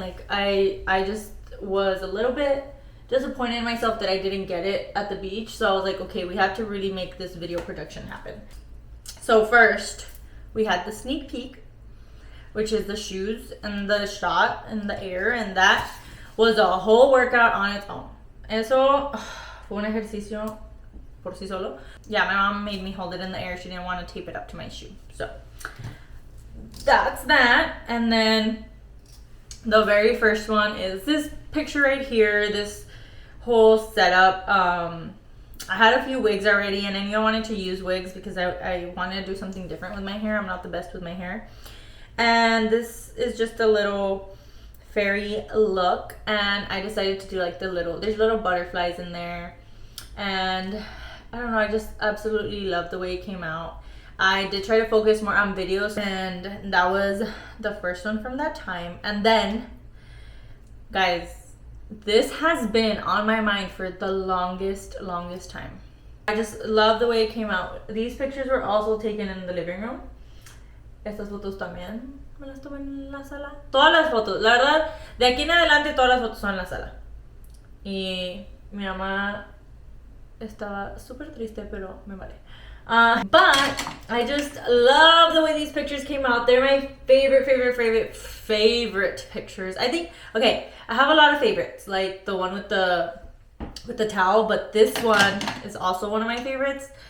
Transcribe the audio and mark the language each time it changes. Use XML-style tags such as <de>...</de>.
<en>Like I just was a little bit disappointed in myself that I didn't get it at the beach. So I was like, okay, we have to really make this video production happen. So first we had the sneak peek, which is the shoes and the shot in the air, and that was a whole workout on its own.</en> <es>Eso fue un ejercicio por sí solo.</es> <en>Yeah, my mom made me hold it in the air. She didn't want to tape it up to my shoe. So that's that. And then the very first one is this picture right here, this whole setup. I had a few wigs already, and I knew I wanted to use wigs because I wanted to do something different with my hair. I'm not the best with my hair. And this is just a little fairy look, and I decided to do like there's little butterflies in there, and I don't know, I just absolutely love the way it came out. I did try to focus more on videos, and that was the first one from that time. And then, guys, this has been on my mind for the longest time. I just love the way it came out. These pictures were also taken in the living room,</en> <es>Estas fotos también me las tomé en la sala. Todas las fotos, la verdad, de aquí en adelante todas las fotos son en la sala. Y mi mamá estaba súper triste, pero me vale.</es> <en>But I just love the way these pictures came out. They're my favorite pictures. I think, okay, I have a lot of favorites, like the one with the towel, but this one is also one of my favorites.</en>